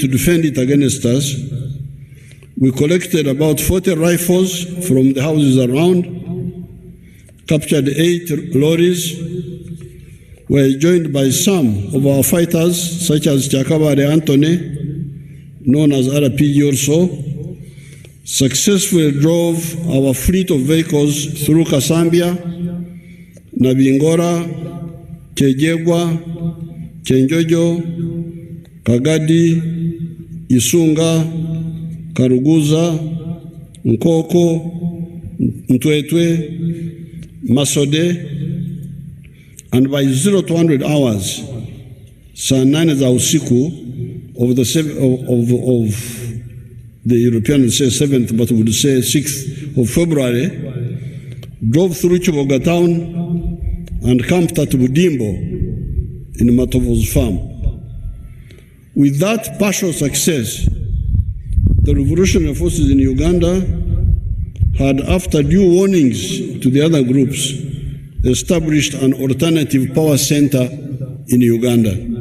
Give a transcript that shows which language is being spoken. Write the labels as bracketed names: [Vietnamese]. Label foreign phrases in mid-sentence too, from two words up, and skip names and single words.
[English] to defend it against us, we collected about 40 rifles from the houses around, captured 8 lorries, were joined by some of our fighters, such as Chakabare Anthony, known as RPG also, successfully drove our fleet of vehicles through Kasambia, Nabingora, Chejegwa, Chenjojo, Kagadi, Isunga, Karuguza, Nkoko, Mtwetwe, Masode, and by 0 to 100 hours, [Swahili] saa 9 za usiku of [English] the Europeans say 7th, but would say 6th of February, drove through Chiboga town and camped at Budimbo in Matovo's farm. With that partial success, the revolutionary forces in Uganda had, after due warnings to the other groups, established an alternative power center in Uganda.